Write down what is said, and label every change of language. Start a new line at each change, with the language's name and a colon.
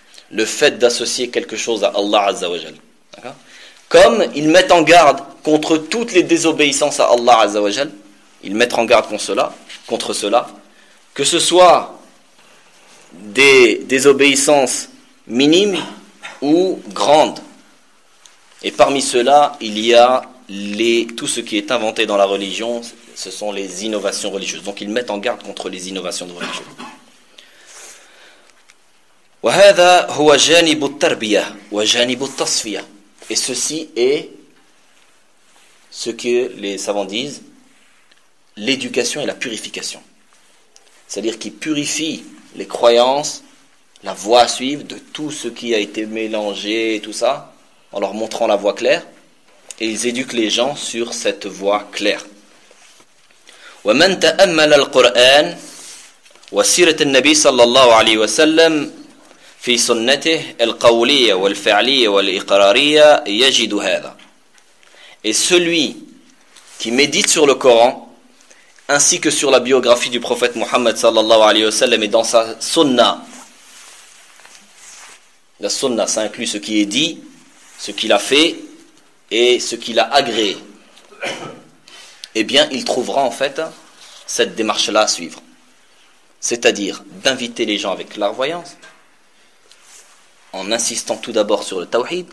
French: Le fait d'associer quelque chose à Allah Azza wa Jal. Comme ils mettent en garde contre toutes les désobéissances à Allah Azza wa Jal, ils mettent en garde contre cela, que ce soit des désobéissances minimes ou grandes. Et parmi ceux-là, il y a tout ce qui est inventé dans la religion, ce sont les innovations religieuses. Donc ils mettent en garde contre les innovations religieuses.
Arabic: وهذا هو جانب التربية وجانب التصفية.
French: Et ceci est ce que les savants disent, l'éducation et la purification. C'est-à-dire qu'ils purifient les croyances, la voie à suivre de tout ce qui a été mélangé et tout ça, en leur montrant la voie claire, et ils éduquent les gens sur cette voie claire.
Arabic: وَمَنْ تَأَمَّلَ الْقُرْآنَ وَسِيرَةَ النَّبِي صَلَّى اللَّهُ عَلَيْهِ وَسَلَّمْ في سنته القولية والفعلية والإقرارية يجد هذا.
French: Et celui qui médite sur le Coran ainsi que sur la biographie du prophète Mohammed sallallahu alayhi wa sallam et dans sa sunna, la sunna ça inclut ce qui est dit, ce qu'il a fait et ce qu'il a agréé, eh bien il trouvera en fait cette démarche là à suivre, c'est-à-dire d'inviter les gens avec clairvoyance en insistant tout d'abord sur le tawhid.